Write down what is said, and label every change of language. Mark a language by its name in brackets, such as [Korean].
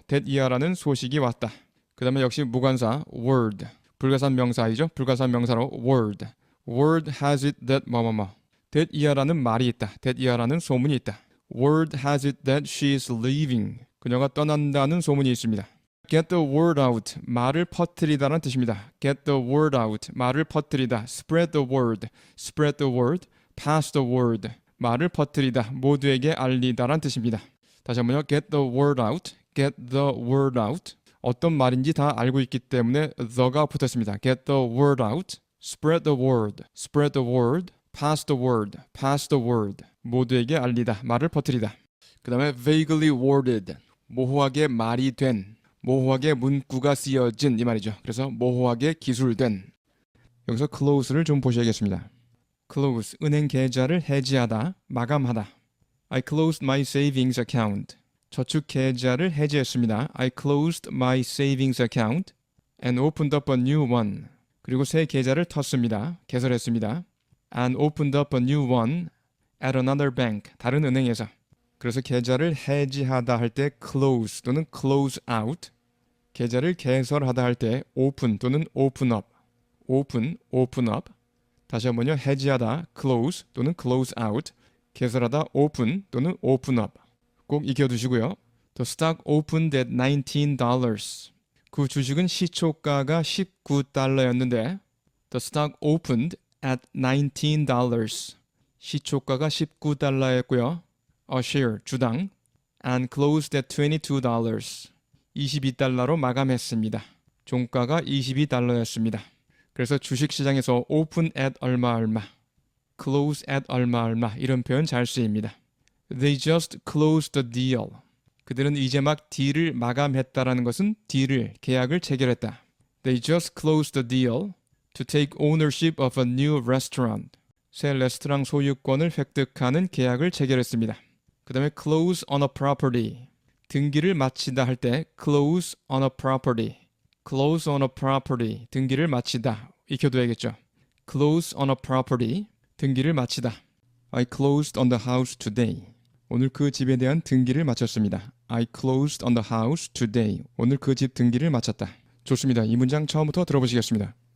[Korean] that 이하라는 소식이 왔다. 그 다음에 역시 무관사 word. 불가산 명사이죠. 불가산 명사로 word. [English] Word has it that [Korean] 뭐뭐뭐. that 이하라는 말이 있다. that 이하라는 소문이 있다. [English] Word has it that she is leaving. [Korean] 그녀가 떠난다는 소문이 있습니다. [English] Get the word out. [Korean] 말을 퍼뜨리다라는 뜻입니다. [English] Get the word out. [Korean] 말을 퍼뜨리다. [English] Spread the word. Spread the word. Pass the word. 말을 퍼뜨리다. [Korean] 모두에게 알리다라는 뜻입니다. 다시 한번요. [English] Get the word out. Get the word out. [Korean] 어떤 말인지 다 알고 있기 때문에 the가 붙었습니다. [English] Get the word out. Spread the word. Spread the word. pass the word, pass the word. [Korean] 모두에게 알리다, 말을 퍼뜨리다. 그 다음에 [English] vaguely worded, [Korean] 모호하게 말이 된, 모호하게 문구가 쓰여진 이 말이죠. 그래서 모호하게 기술된. 여기서 close를 좀 보셔야겠습니다. close, 은행 계좌를 해지하다, 마감하다. [English] I closed my savings account. [Korean] 저축 계좌를 해지했습니다. [English] I closed my savings account and opened up a new one. [Korean] 그리고 새 계좌를 텄습니다. 개설했습니다. [English] And opened up a new one at another bank. [Korean] 다른 은행에서. 그래서 계좌를 해지하다 할 때 close 또는 [English] close out. [Korean] 계좌를 개설하다 할 때 open 또는 [English] open up. open, open up. [Korean] 다시 한번요. 해지하다 close 또는 [English] close out. [Korean] 개설하다 open 또는 [English] open up. [Korean] 꼭 익혀두시고요. [English] The stock opened at $19. [Korean] 그 주식은 시초가가 $19였는데 [English] The stock opened at $19. [Korean] 시초가가 $19였고요. [English] A share, [Korean] 주당 [English] and closed at $22. [Korean] $22로 마감했습니다. 종가가 $22였습니다. 그래서 주식시장에서 [English] open at [Korean] 얼마 [English] close at [Korean] 얼마 이런 표현 잘 쓰입니다. [English] They just closed the deal. [Korean] 그들은 이제 막 딜을 마감했다라는 것은 딜을, 계약을 체결했다. [English] They just closed the deal to take ownership of a new restaurant. [Korean] 새 레스토랑 소유권을 획득하는 계약을 체결했습니다. 그 다음에 [English] close on a property. [Korean] 등기를 마치다 할 때 [English] close on a property. close on a property. [Korean] 등기를 마치다. 익혀둬야겠죠. [English] close on a property. [Korean] 등기를 마치다. [English] I closed on the house today. [Korean] 오늘 그 집에 대한 등기를 마쳤습니다. [English] I closed on the house today. [Korean] 오늘 그 집 등기를 마쳤다. 좋습니다. 이 문장 처음부터 들어보시겠습니다.